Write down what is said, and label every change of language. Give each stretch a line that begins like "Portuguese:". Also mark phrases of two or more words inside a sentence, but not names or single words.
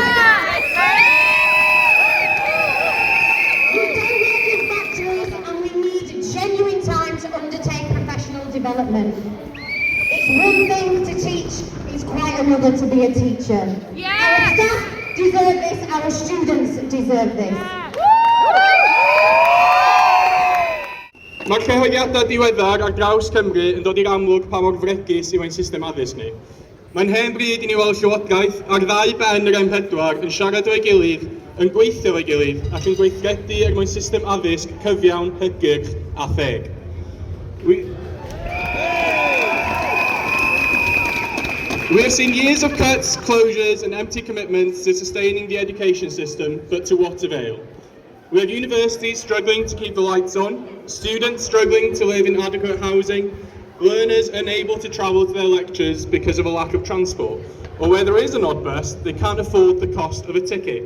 English: We don't work in factories, and we need genuine time to undertake professional development. It's one thing to teach, it's quite another to be a teacher. Our staff deserve this, our students deserve this.
Welsh: Mae'r cyhoeddiadau diweddar ar draws Cymru yn dod i'r amlwg pa mor fregus yw ein system addysg ni. Mae'n hen bryd i ni weld llywodraeth ar ddau ben yr M4 yn siarad o'i gilydd, yn gweithio o'i gilydd ac yn gweithredu er mwyn system addysg cyfiawn, hygyrch a theg.
English: We have seen years of cuts, closures and empty commitments to sustaining the education system, but to what avail? We have universities struggling to keep the lights on, students struggling to live in adequate housing, learners unable to travel to their lectures because of a lack of transport, or where there is an odd bus, they can't afford the cost of a ticket.